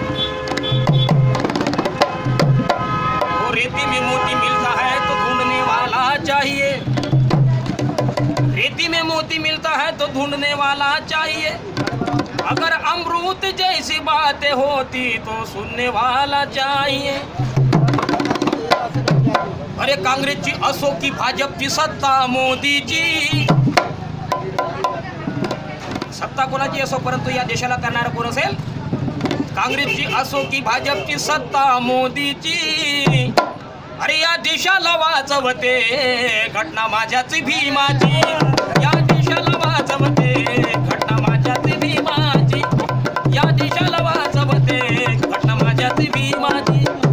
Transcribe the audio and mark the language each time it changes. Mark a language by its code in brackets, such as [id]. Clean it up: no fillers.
[hi] वो रेती में मोती मिलता है तो ढूंढने वाला चाहिए, रेती में मोती मिलता है तो ढूंढने वाला चाहिए। अगर अमृत जैसी बातें होती तो सुनने वाला चाहिए। [mr] अरे काँग्रेसची असो की भाजपची सत्ता, मोदीची सत्ता कोणाची असो परंतु या देशाला करणारा कोण असेल? काँग्रेसची असो की भाजपची सत्ता, मोदीची। अरे या देशाला वाचवते घटना माझ्याच भीमाची, या देशाला वाचवते घटना माझ्याच भीमाची, या देशाला वाचवते घटना माझ्याच भीमाची।